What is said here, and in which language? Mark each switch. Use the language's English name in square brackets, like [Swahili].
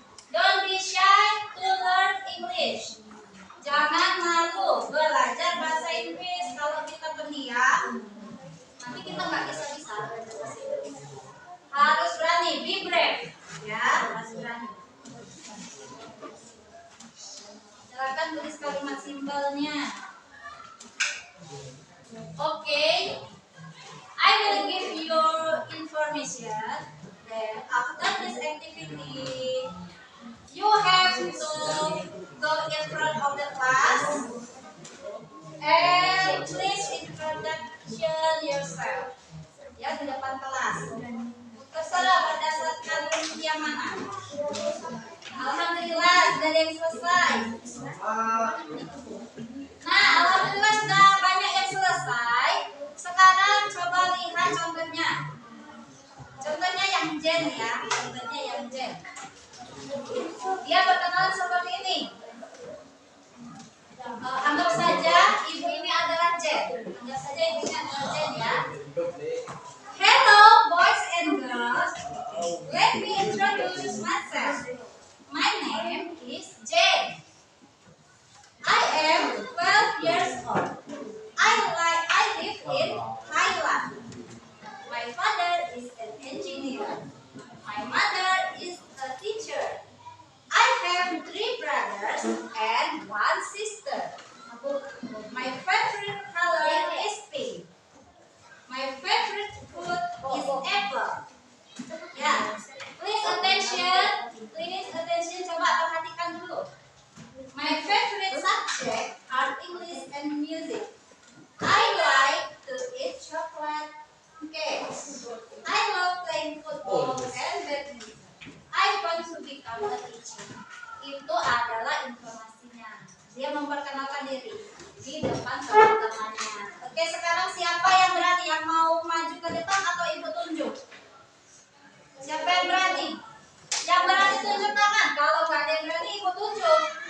[English] Don't be shy to learn English. [Indonesian] Jangan malu belajar bahasa Inggris. Kalau kita pendiam, nanti kita nggak bisa belajar bahasa Inggris. Harus berani, [English] be brave. [Indonesian] Ya, harus berani. Silakan tulis kalimat simpelnya. Oke. [English] I will give you information. Then after this activity, you have to go in front of the class and please introduction yourself. [Indonesian] Ya, di depan kelas. Terserah berdasarkan yang mana. Alhamdulillah sudah ada yang selesai. Nah, alhamdulillah sudah banyak yang selesai. Sekarang coba lihat contohnya. Contohnya yang Jen ya. Contohnya yang Jen. Dia berkenalan seperti ini. Anggap saja ibu ini adalah Jen. Anggap saja ibu ini adalah Jen ya. [English] Hello boys and girls. Let me introduce myself. My name is Jen. I am 12 years old. I live in Thailand. My father is an engineer. My mother is a teacher. I have 3 brothers and 1 sister. My favorite color is pink. My favorite food is apple. [Indonesian] Ya, [English] please attention. [Indonesian] Coba perhatikan dulu. [English] My favorite subject are English and music. I like to eat chocolate cakes. I love playing football and badminton. I want to become a teacher. [Indonesian] Itu adalah informasinya. Dia memperkenalkan diri di depan teman-temannya. Oke, sekarang siapa yang berani yang mau maju ke depan atau ibu tunjuk? Siapa yang berani? Yang berani tunjuk tangan. Kalau nggak ada yang berani, ibu tunjuk.